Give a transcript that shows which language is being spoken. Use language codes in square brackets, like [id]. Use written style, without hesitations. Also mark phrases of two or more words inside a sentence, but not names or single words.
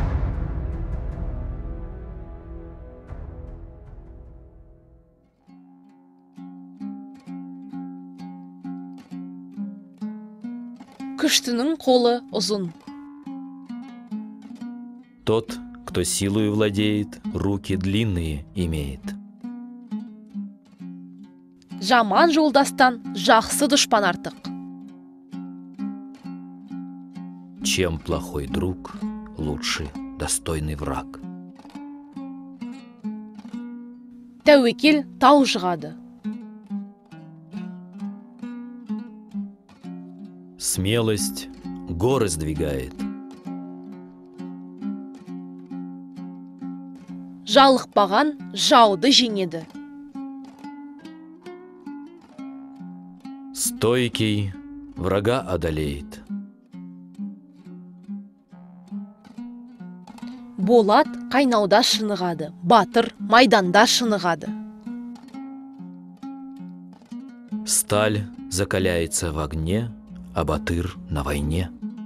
[kk] Күштінің қолы ұзын. [ru] Тот, кто силою владеет, руки длинные имеет. [kk] Жаман жолдастан жақсы дұшпан артық. [ru] Чем плохой друг, лучше достойный враг. [kk] Тәуекел тау жығады. [ru] Смелость горы сдвигает. [kk] Жалықпаған жауды жеңеді. [ru] Стойкий врага одолеет. [kk] Болат қайнауда шынығады, батыр майданда шынығады. [ru] Сталь закаляется в огне, а батыр на войне.